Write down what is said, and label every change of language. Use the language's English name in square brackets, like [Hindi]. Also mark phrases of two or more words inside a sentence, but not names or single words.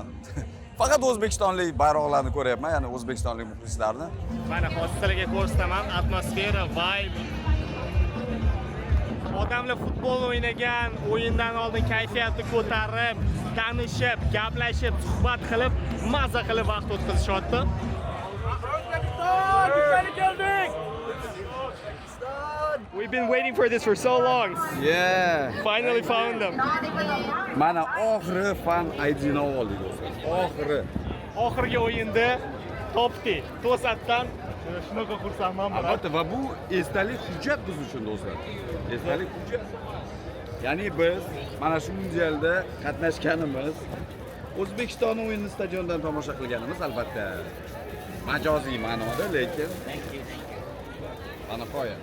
[Uzbek] Faqat o'zbekistonlik bayroqlarni ko'ryapman, ya'ni o'zbekistonlik muxlislarni. Mana hozir sizlarga ko'rsataman, atmosfera, vibe. Odamlar futbol o'ynagan, o'yindan oldin kayfiyatni ko'tarib, tanishib, gaplashib, suhbat qilib, mazza qilib vaqt o'tkazishyapti. [English] We've been waiting for this for so long. Yeah. Finally found them. [Uzbek] Mana oxiri fan ID'ni oldik do'stlar. Oxirgi o'yinda topdik. To'satdan shunaqa xursandman. Albatta, va bu esdalik hujjat biz uchun do'stlar. Esdalik hujjat. Ya'ni biz mana shu mundialda qatnashganimiz, O'zbekiston o'yinini stadiondan tomosha qilganimiz albatta majoziy ma'noda, lekin aniqoya.